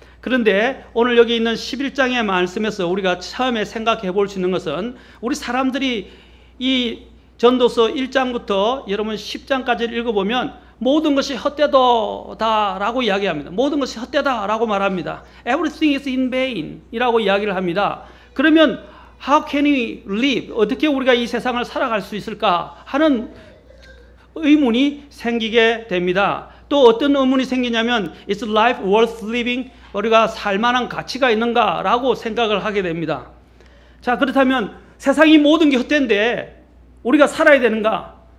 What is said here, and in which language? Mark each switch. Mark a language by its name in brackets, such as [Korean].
[Korean] 그런데 오늘 여기 있는 11장의 말씀에서 우리가 처음에 생각해 볼 수 있는 것은 우리 사람들이 이 전도서 1장부터 여러분 10장까지를 읽어보면 모든 것이 헛되도다라고 이야기합니다. 모든 것이 헛되다라고 말합니다. [English] Everything is in vain [Korean] 이라고 이야기를 합니다. 그러면 [English] How can we live? [Korean] 어떻게 우리가 이 세상을 살아갈 수 있을까 하는 의문이 생기게 됩니다. 또 어떤 의문이 생기냐면 [English] Is life worth living? [Korean] 우리가 살만한 가치가 있는가라고 생각을 하게 됩니다. 자, 그렇다면 세상이 모든 게 헛된데 우리가 살아야 되는가?